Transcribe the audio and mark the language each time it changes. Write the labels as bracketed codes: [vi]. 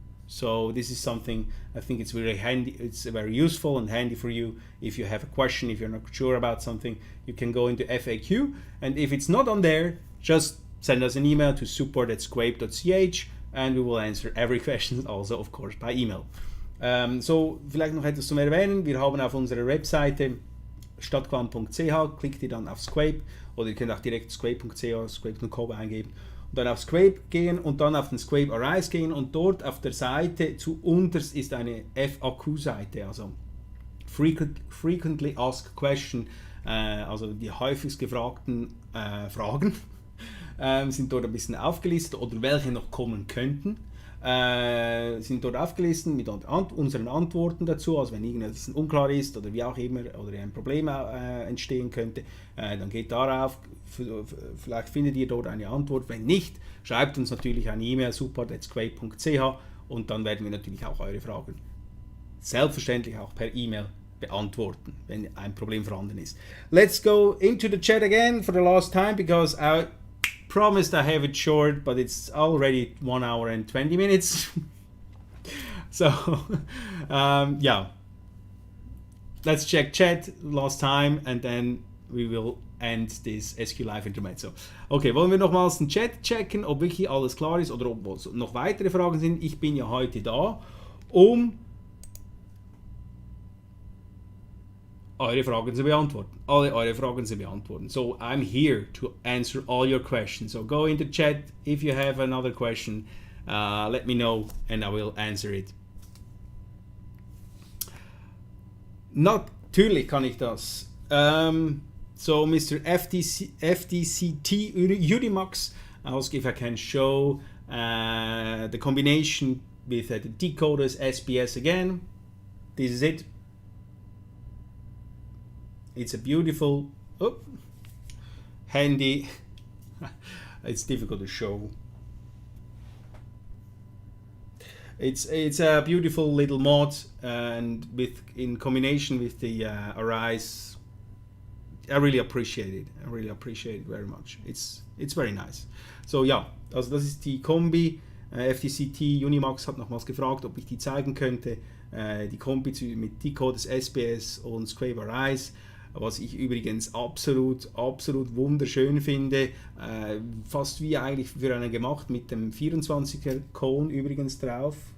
[en] So this is something I think it's very handy. It's very useful and handy for you. If you have a question, if you're not sure about something, you can go into FAQ, and if it's not on there, just send us an email to support@squape.ch and we will answer every question, also of course by email. [de] So vielleicht noch etwas zum Erwähnen. Wir haben auf unserer Webseite stattqualm.ch, klickt ihr dann auf SQuape, oder ihr könnt auch direkt squape.ch, squape.com eingeben und dann auf SQuape gehen und dann auf den SQuape A gehen, und dort auf der Seite zu unterst ist eine FAQ-Seite, also [en] Frequently Asked Question, [de] also die häufigst gefragten Fragen sind dort ein bisschen aufgelistet, oder welche noch kommen könnten. Sind dort aufgelistet mit unseren Antworten dazu, also wenn irgendetwas unklar ist oder wie auch immer, oder ein Problem entstehen könnte, dann geht darauf, vielleicht findet ihr dort eine Antwort. Wenn nicht, schreibt uns natürlich eine E-Mail, support@squape.ch, und dann werden wir natürlich auch eure Fragen selbstverständlich auch per E-Mail beantworten, wenn ein Problem vorhanden ist. [en] Let's go into the chat again for the last time, because I promised I have it short, but it's already 1 hour and 20 minutes. So, yeah. Let's check chat last time and then we will end this SQ Live Intermezzo. [de] Okay, wollen wir nochmals den Chat checken, ob wirklich alles klar ist oder ob noch weitere Fragen sind. Ich bin ja heute da, um eure Fragen zu beantworten. Alle eure Fragen zu beantworten. [en] So I'm here to answer all your questions. So go in the chat if you have another question. Let me know and I will answer it. [de] Natürlich kann ich das. So Mr. [en] FDCT Unimax asks if I can show the combination with the decoders SBS again. This is it. It's a beautiful, handy, it's difficult to show. It's a beautiful little mod, and in combination with the Arise, I really appreciate it. I really appreciate it very much. It's very nice. [de] So ja, also das ist die Kombi. FDCT Unimax hat nochmals gefragt, ob ich die zeigen könnte. Die Kombi mit Decoders SBS und SQuape Arise. Was ich übrigens absolut wunderschön finde, fast wie eigentlich für einen gemacht, mit dem 24er Cone übrigens drauf.